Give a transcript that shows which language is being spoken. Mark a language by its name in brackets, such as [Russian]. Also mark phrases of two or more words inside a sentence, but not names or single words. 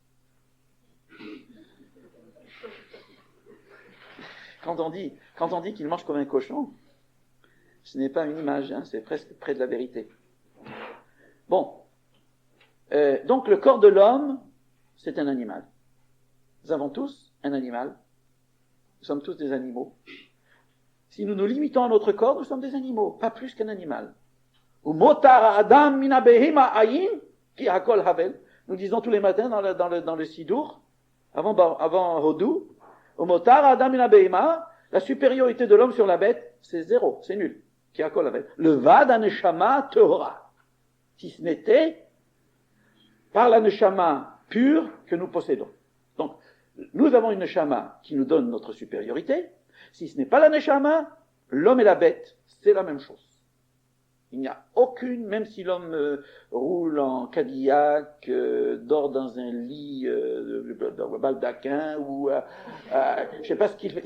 [French] Quand on dit qu'il mange comme un cochon, ce n'est pas une image, c'est presque près de la vérité. Bon, donc le corps de l'homme, c'est un animal. Nous avons tous un animal. Nous sommes tous des animaux. Si nous nous limitons à notre corps, nous sommes des animaux, pas plus qu'un animal. [Hebrew] ומותר האדם מן הבהמה אין כי הכל הבל. [French] Nous disons tous les matins dans le sidour, avant Hodou, [Hebrew] ומותר האדם מן הבהמה, [French] la supériorité de l'homme sur la bête, c'est zéro, c'est nul. [Hebrew] כי הכל הבל. לבד הנשמה הטהורה. [French] Si ce n'était par la neshama pure que nous possédons. Donc, nous avons une neshama qui nous donne notre supériorité. Si ce n'est pas la neshama, l'homme et la bête, c'est la même chose. Il n'y a aucune, même si l'homme roule en Cadillac, dort dans un lit dans un baldaquin, ou je sais pas ce qu'il fait.